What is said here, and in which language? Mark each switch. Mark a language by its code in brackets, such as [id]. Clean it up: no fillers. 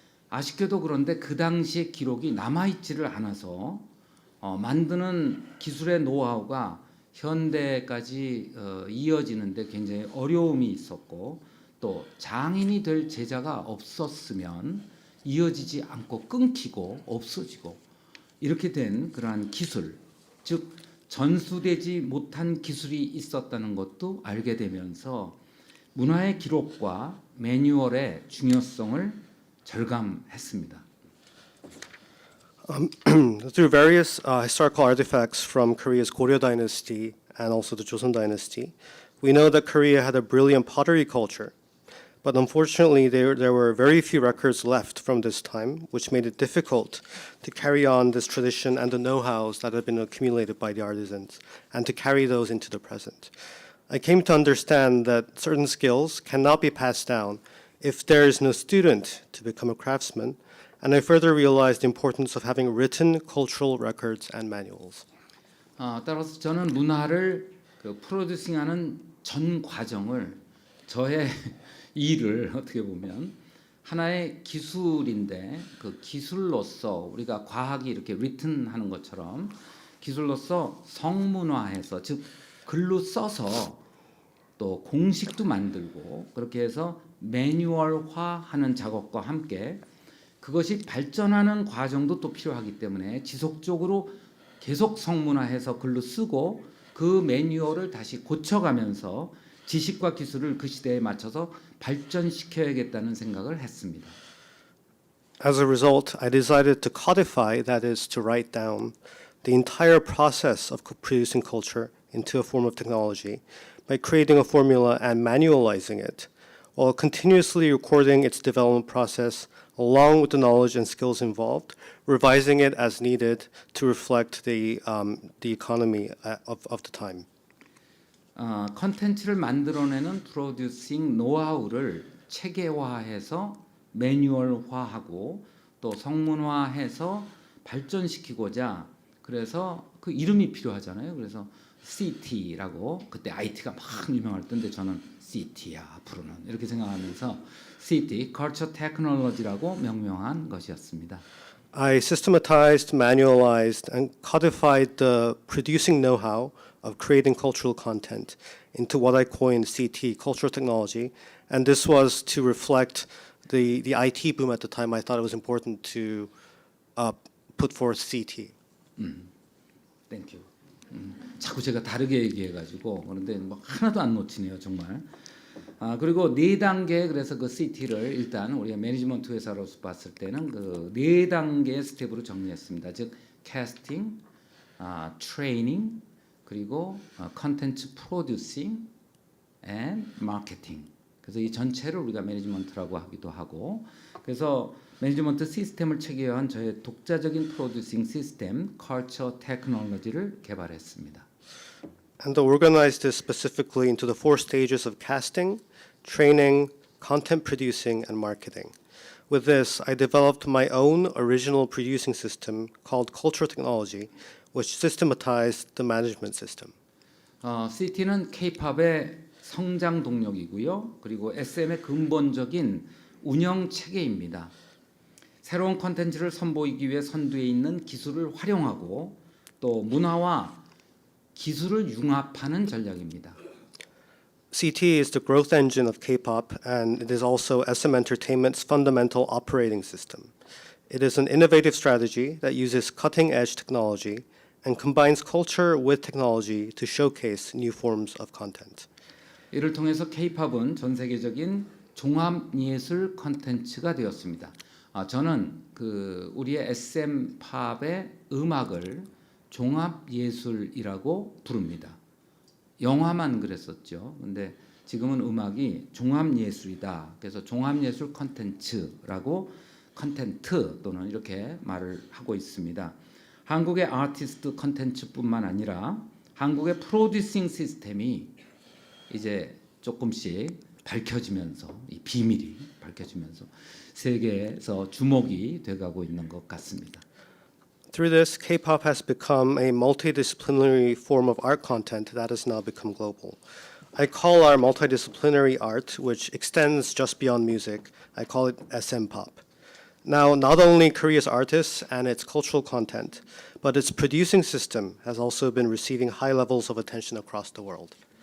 [ko] 아쉽게도 그런데 그 당시의 기록이 남아있지를 않아서 만드는 기술의 노하우가 현대까지 이어지는데 굉장히 어려움이 있었고 또 장인이 될 제자가 없었으면 이어지지 않고 끊기고 없어지고 이렇게 된 그러한 기술, 즉 전수되지 못한 기술이 있었다는 것도 알게 되면서 문화의 기록과 매뉴얼의 중요성을 절감했습니다. [en] Through various historical artifacts from Korea's Goryeo dynasty and also the Joseon dynasty, we know that Korea had a brilliant pottery culture. But unfortunately, there were very few records left from this time, which made it difficult to carry on this tradition and the know-hows that had been accumulated by the artisans, and to carry those into the present. I came to understand that certain skills cannot be passed down if there is no student to become a craftsman, and I further realized the importance of having written cultural records and manuals. [ko] 따라서 저는 문화를 프로듀싱하는 전 과정을 저의 일을 어떻게 보면 하나의 기술인데 그 기술로서 우리가 과학이 이렇게 리튼하는 것처럼 기술로서 성문화해서 즉 글로 써서 또 공식도 만들고 그렇게 해서 매뉴얼화하는 작업과 함께 그것이 발전하는 과정도 또 필요하기 때문에 지속적으로 계속 성문화해서 글로 쓰고 그 매뉴얼을 다시 고쳐가면서 지식과 기술을 그 시대에 맞춰서 발전시켜야겠다는 생각을 했습니다. [en] As a result, I decided to codify, that is, to write down, the entire process of producing culture into a form of technology by creating a formula and manualizing it, while continuously recording its development process along with the knowledge and skills involved, revising it as needed to reflect the economy of the time. [ko] 컨텐츠를 만들어내는 프로듀싱 노하우를 체계화해서 매뉴얼화하고 또 성문화해서 발전시키고자 그래서 그 이름이 필요하잖아요. 그래서 CT라고 그때 IT가 막 유명할 때인데 저는 CT야 앞으로는 이렇게 생각하면서 CT, Culture Technology라고 명명한 것이었습니다. [en] I systematized, manualized, and codified the producing know-how of creating cultural content into what I coined CT, cultural technology, and this was to reflect the IT boom at the time. I thought it was important to put forth CT. Thank you. [ko] 자꾸 제가 다르게 얘기해가지고 그런데 뭐 하나도 안 놓치네요 정말. 그리고 네 단계 그래서 그 CT를 일단 우리가 매니지먼트 회사로서 봤을 때는 그 네 단계의 스텝으로 정리했습니다. 즉 캐스팅, 트레이닝, 그리고 컨텐츠 프로듀싱, and 마케팅. 그래서 이 전체를 우리가 매니지먼트라고 하기도 하고 그래서 매니지먼트 시스템을 체계화한 저의 독자적인 프로듀싱 시스템 컬처 테크놀로지를 개발했습니다. [en] And organized this specifically into the 4 stages of casting, training, content producing, and marketing. With this, I developed my own original producing system called Cultural Technology, which systematized the management system. [ko] CT는 K-팝의 성장 동력이고요. 그리고 SM의 근본적인 운영 체계입니다. 새로운 콘텐츠를 선보이기 위해 선두에 있는 기술을 활용하고 또 문화와 기술을 융합하는 전략입니다. [en] CT is the growth engine of K-pop, and it is also SM Entertainment's fundamental operating system. It is an innovative strategy that uses cutting-edge technology and combines culture with technology to showcase new forms of content. [ko] 이를 통해서 K-팝은 전 세계적인 종합 예술 콘텐츠가 되었습니다. 저는 그 우리의 SM 팝의 음악을 종합 예술이라고 부릅니다. 영화만 그랬었죠. 근데 지금은 음악이 종합 예술이다. 그래서 종합 예술 콘텐츠라고 컨텐트 또는 이렇게 말을 하고 있습니다. 한국의 아티스트 콘텐츠뿐만 아니라 한국의 프로듀싱 시스템이 이제 조금씩 밝혀지면서 이 비밀이 밝혀지면서 세계에서 주목이 돼가고 있는 것 같습니다. [en] Through this, K-pop has become a multidisciplinary form of art content that has now become global. I call our multidisciplinary art, which extends just beyond music, I call it SM pop. Now, not only Korea's artists and its cultural content, but its producing system has also been receiving high levels of attention across the world.